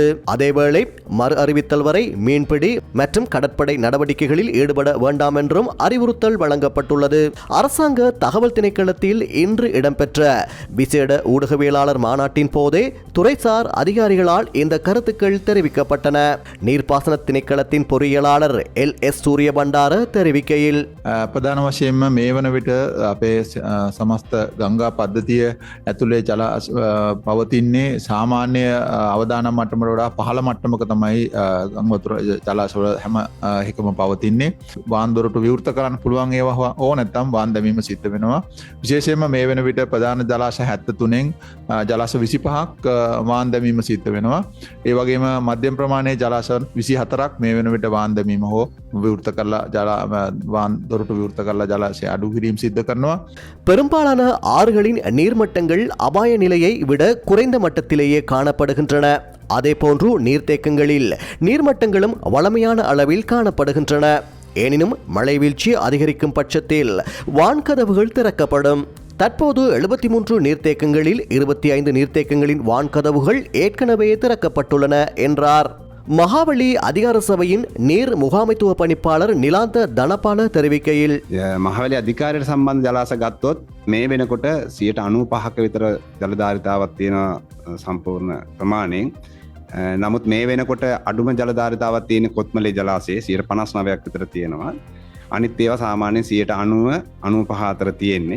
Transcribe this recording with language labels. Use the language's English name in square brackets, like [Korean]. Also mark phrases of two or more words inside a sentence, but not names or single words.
[Tamil] அதேவேளை மறு அறிவித்தல் வரை மீன்பிடி மற்றும் கடற்படை நடவடிக்கைகளில் ஈடுபட வேண்டாம் என்றும் அறிவுறுத்தல் வழங்கப்பட்டுள்ளது. அரசாங்க தகவல் திணைக்களத்தில் இன்று இடம்பெற்ற விசேட ஊடகவியலாளர் மாநாட்டின் போதே துறைசார் அதிகாரிகளால் இந்த கருத்துக்கள் தெரிவிக்கப்பட்டன. நீர்ப்பாசன திணைக்களத்தின் பொறியியலாளர் LS சூரியபண்டார தெரிவிக்கையில், [Sinhala] ප්‍රධාන වශයෙන්ම මේ වන විට අපේ සමස්ත ගංගා පද්ධතිය ඇතුළේ ජල පවතින්නේ සාමාන්‍ය අවදානම් මට්ටමට වඩා පහළ මට්ටමක තමයි ගංගාවතුර ජලාශවල හැම එකම පවතින්නේ. වාන් දොරටු විවෘත කරන්න පුළුවන් ඒවා ඕ නැත්නම් වාන් දැමීම සිද්ධ වෙනවා. විශේෂයෙන්ම මේ වෙන විට ප්‍රධාන ජලාශ 73න් ජලාශ 25ක් වාන් දැමීම සිද්ධ වෙනවා. ඒ වගේම මධ්‍යම ප්‍රමාණයේ ජලාශ 24ක් මේ වෙන විට වාන් දැමීම හෝ විවෘත කරලා වාන් දොරටු විවෘත කරලා ජලාශය අඩු කිරීම සිද්ධ කරනවා. [Tamil] பெரும்பாலான ஆறுகளின் நீர்மட்டங்கள் அபாய நிலையை விட குறைந்த மட்டத்திலேயே காணப்படுகின்றன. அதேபோன்று நீர்த்தேக்கங்களில் நீர்மட்டங்களும் வளமையான அளவில் காணப்படுகின்றன. எனினும் மழைவீழ்ச்சி அதிகரிக்கும் பட்சத்தில் வான்கதவுகள் திறக்கப்படும். தற்போது 73 நீர்த்தேக்கங்களில் 25 நீர்த்தேக்கங்களின் வான்கதவுகள் ஏற்கனவே திறக்கப்பட்டுள்ளன என்றார். மகாவலி அதிகார சபையின் நீர் முகாமைத்துவ பணிப்பாளர் நிலாந்த தனபால தெரிவிக்கையில், [Sinhala] මහවැලි අධිකාරයට සම්බන්ධ ජලාශ ගත්තොත් මේ වෙනකොට 95% විතර ජලධාරිතාවක් තියෙන සම්පූර්ණ ප්‍රමාණයෙන් නමුත් මේ වෙනකොට අඩුම ජලධාරිතාවක් තියෙන කොත්මලේ ජලාශයේ 59ක් විතර තියෙනවා. අනිත් ඒවා සාමාන්‍යයෙන් 90 95 අතර තියෙන්නේ.